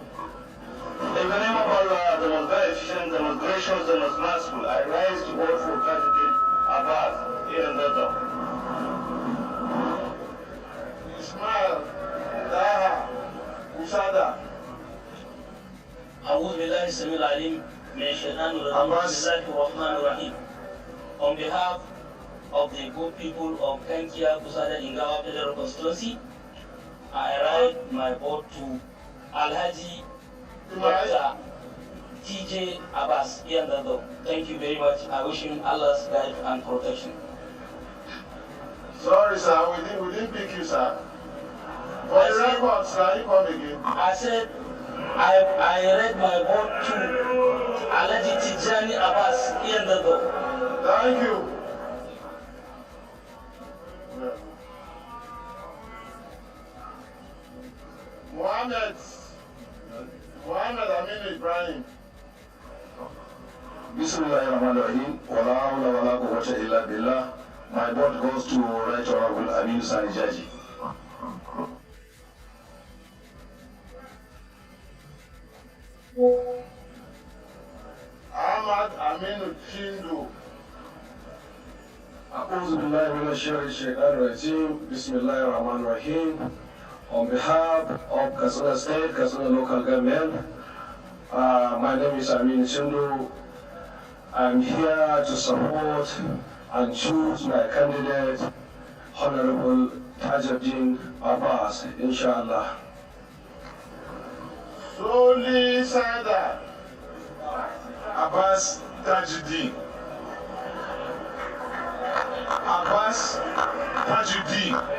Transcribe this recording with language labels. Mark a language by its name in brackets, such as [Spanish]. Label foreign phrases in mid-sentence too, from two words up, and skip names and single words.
[English] In the name of Allah, the most very efficient, the most gracious, the most merciful, I rise to vote for Tajuddin Abbas here in Zazzau. Ismail Daha Usada. [Arabic] أعوذ بالله السميع العليم من الشيطان الرجيم بسم الله الرحمن الرحيم. [English] On behalf of the good people of Kankia Kusada Ingawa Federal Constituency, I write my vote to Alhaji Dr. TJ Abbas Yandado. Thank you very much. I wish him Allah's guide and protection. Sorry, sir, we didn't pick you, sir. For the record, sir, you come again. I said I read my vote to Alhaji Tijani Abbas Yandado. Thank you. Mohammed Amin Ibrahim. [Arabic] بسم الله الرحمن الرحيم ولا حول ولا قوة إلا بالله. [English] My vote goes to Right Honorable Aminu Sani Jaji. Ahmad Aminu Chindo. [Arabic] أعوذ بالله من الشيطان الرجيم. بسم الله الرحمن الرحيم. [English] On behalf of Katsina State, Katsina Local Government, my name is Amin Chindo. I'm here to support and choose my candidate, Honorable Tajuddin Abbas, inshallah. Soli Sada. Abbas Tajuddin. Abbas Tajuddin.